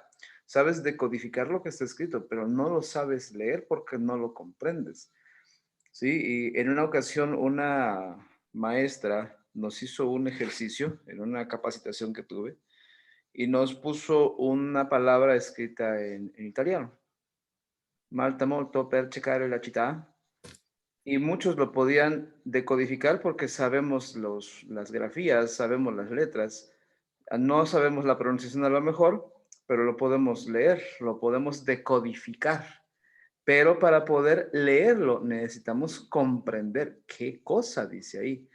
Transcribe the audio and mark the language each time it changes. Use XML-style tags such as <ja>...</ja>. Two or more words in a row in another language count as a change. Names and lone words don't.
<es>Sabes decodificar lo que está escrito, pero no lo sabes leer porque no lo comprendes. Sí, y en una ocasión una maestra nos hizo un ejercicio en una capacitación que tuve y nos puso una palabra escrita en italiano.</es> <it>Malta molto per cercare la città.</it> <es>Y muchos lo podían decodificar porque sabemos las grafías, sabemos las letras, No sabemos la pronunciación a lo mejor, pero lo podemos leer, lo podemos decodificar. Pero para poder leerlo necesitamos comprender qué cosa dice ahí.</es>